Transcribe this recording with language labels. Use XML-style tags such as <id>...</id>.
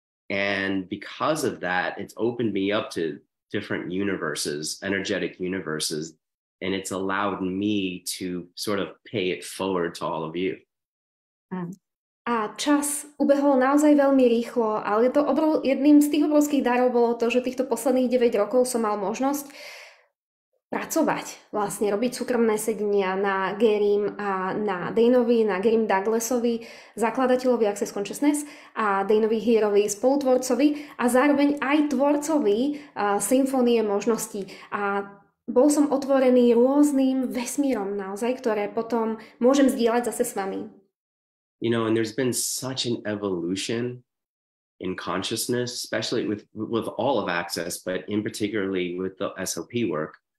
<en>And because of that, it's opened me up to different universes, energetic universes, and it's allowed me to sort of pay it forward to all of you.</en> <sk>A čas ubehol naozaj veľmi rýchlo, ale to jedným z tých obrovských darov bolo to, že týchto posledných 9 rokov som mal možnosť pracovať, vlastne robiť súkromné sedenia na Garym a na Daneovi, na Garym Douglasovi, zakladateľovi Access Consciousness a Daneovi Hearovi, spolutvorcovi a zároveň aj tvorcovi symfónie možností. A bol som otvorený rôznym vesmírom naozaj, ktoré potom môžem zdieľať zase s vami.</sk> <en>And there's been such an evolution in consciousness, especially with all of Access, but in particularly with the SOP work.</en>